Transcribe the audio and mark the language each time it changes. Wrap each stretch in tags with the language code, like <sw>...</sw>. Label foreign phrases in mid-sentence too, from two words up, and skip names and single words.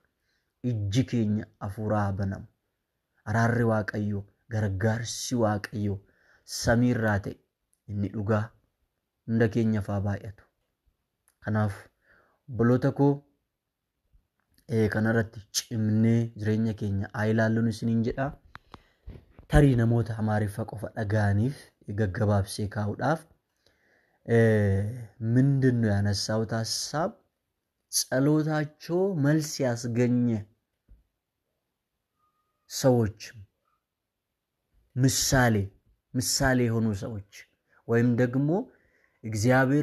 <om>Ijji keenya hafuuraa banamu. Araarri Waaqayyoo, gargaarsi Waaqayyoo samiirraa ta'e inni dhugaa hunda keenyaaf haa baay'atu. Kanaaf obboloota koo kanarratti cimnee jireenya keenya haa ilaalluun isiniin jedha. Tarii namoota Amaariffa qofa dhaga'aniif gaggabaabsee kaa'uudhaaf</om> <am>ምንድን ነው ያነሳሁት ሀሳብ ጸሎታቸው መልስ ያስገኘ ሰዎች ምሳሌ የሆኑ ሰዎች ወይም ደግሞ እግዚአብሔር</am>